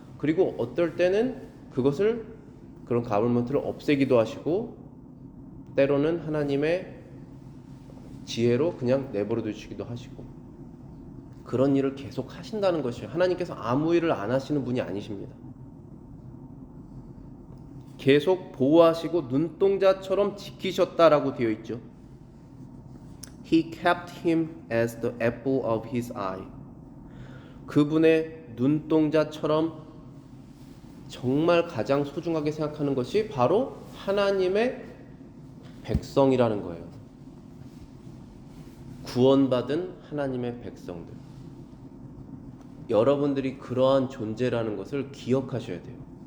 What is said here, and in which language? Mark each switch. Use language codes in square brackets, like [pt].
[ko] 그리고 어떨 때는 그것을 그런 government를 없애기도 하시고 때로는 하나님의 지혜로 그냥 내버려 두시기도 하시고 그런 일을 계속 하신다는 것이에요. 하나님께서 아무 일을 안 하시는 분이 아니십니다. 계속 보호하시고 눈동자처럼 지키셨다라고 되어 있죠. [en] He kept him as the apple of his eye. [ko] 그분의 눈동자처럼 정말 가장 소중하게 생각하는 것이 바로 하나님의 백성이라는 거예요. 구원받은 하나님의 백성들. 여러분들이 그러한 존재라는 것을 기억하셔야 돼요.